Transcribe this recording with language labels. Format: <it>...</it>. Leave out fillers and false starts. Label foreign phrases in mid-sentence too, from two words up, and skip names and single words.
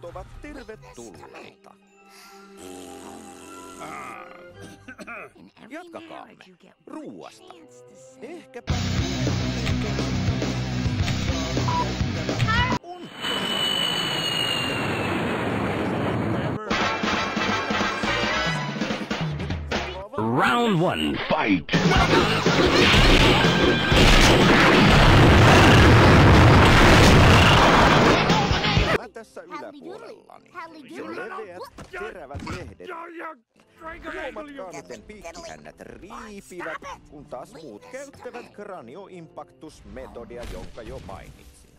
<fi>ovat tervetulleita. Jatkakaamme ruuasta. Ehkäpä</fi> <en>Round one, fight!</en> <fi>Tässä yläpuolellani. Sen leveät, terävät lehdet. Huomatkaa, miten piikkihännät riipivät, kun taas muut käyttävät kranioimpaktusmetodia, jonka jo mainitsin.</fi>